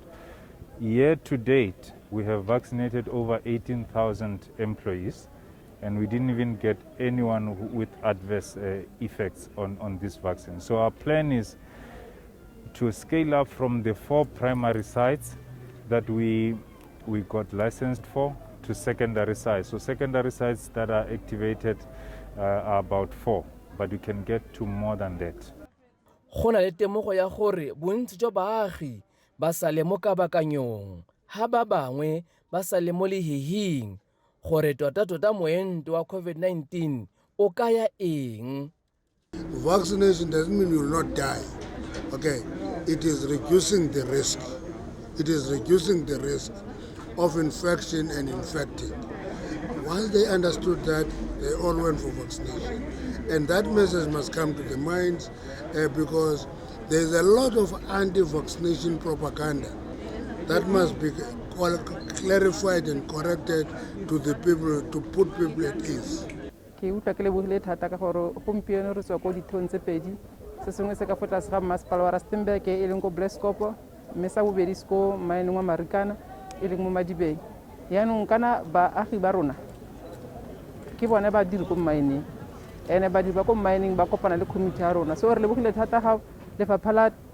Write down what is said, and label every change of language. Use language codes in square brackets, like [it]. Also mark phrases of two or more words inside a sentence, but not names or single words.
[en] Year to date, we have vaccinated over 18,000 employees, and we didn't even get anyone with adverse effects on this vaccine. So our plan is to scale up from the 4 primary sites that we got licensed for to secondary sites. So secondary sites that are activated are about 4, but we can get to more than that. [tn] Go na le temogo ya gore bontsi jwa baagi ba sa le mo kabakanyong ha ba bangwe ba sa le mo lehihing gore tota moento wa COVID-19 o kaya eng. [en] Vaccination doesn't mean you will not die. Okay, it is reducing the risk. It is reducing the risk of infection and infecting. Once they understood that, they all went for vaccination. And that message must come to the minds because there's a lot of anti-vaccination propaganda that must be clarified and corrected to the people, to put people at ease. [tn] Ke utlwa ke lebogile thata ka gore gompieno re tswa ko ditheong tse pedi se sengwe se ka fa tlase ga masepala wa Rustenburg e leng ko Blaskopo mme sa bobedi se ko maenong wa Marikana e leng mo Madibeng. Yaanong kana baagi ba rona ke bone ba diri ko mining ene ba diri ba ko mining ba kopana le committee ya rona so re lebogile thata ga lefapha la